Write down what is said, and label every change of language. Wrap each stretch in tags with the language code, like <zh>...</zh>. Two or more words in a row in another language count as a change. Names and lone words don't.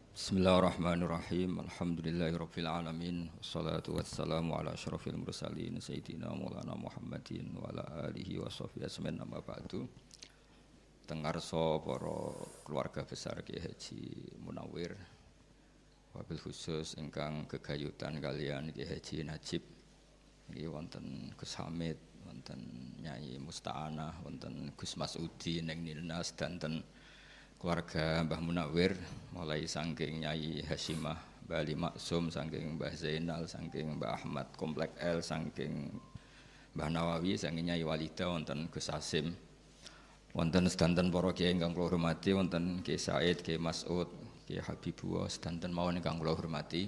<ar>بسم الله الرحمن الرحيم. الحمد لله رب العالمين. والصلاة والسلام على أشرف المرسلين سيدنا ومولانا محمد وعلى آله وصحبه أجمعين أما بعد.</ar> <jv>Tengarsa para keluarga besar Kiai Haji Munawwir,</jv> <ar>وبالخصوص</ar> <jv>ingkang gegayutan kalian Kiai Haji Najib. Niki wonten Gus Hamid, wonten Nyai Musta'anah, wonten Gus Masudi ning Nilnas danten keluarga Mbah Munawwir mulai saking Nyai Hasyimah, Mbah Ali Maksum, saking Mbah Zainal, saking Mbah Ahmad Komplek L, saking Mbah Nawawi, saking Nyai Walida, wonten Gus Asim, wonten sedanten para kiai ingkang kula hormati, wonten Kiai Said, Kiai Mas'ud, Kiai Habibullah, sedanten mawon ingkang kula hormati.</jv>